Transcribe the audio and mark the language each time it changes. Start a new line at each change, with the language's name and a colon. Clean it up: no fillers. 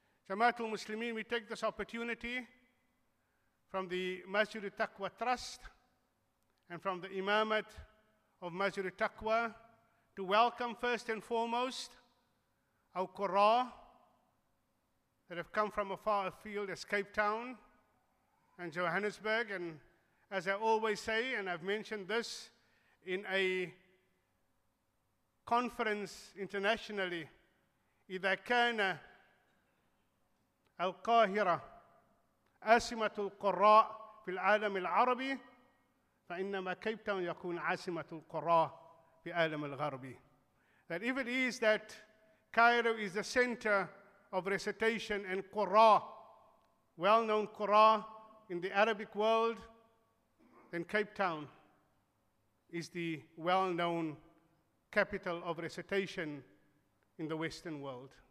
English: Jamaatul Muslimin, we take this opportunity from the Masjid al-Taqwa Trust and from the Imamate of Masjid al-Taqwa to welcome first and foremost our Qurra that have come from afar afield as Cape Town and Johannesburg. And as I always say, and I've mentioned this in a conference internationally,
Arabic: إذا كان القاهرة عاصمة القراء في العالم العربي فإنما كيب تاون يكون عاصمة القراء في العالم الغربي.
English: That if it is that Cairo is the center of recitation and Qurra, well-known Qurra in the Arabic world, then Cape Town is the well-known capital of recitation in the Western world.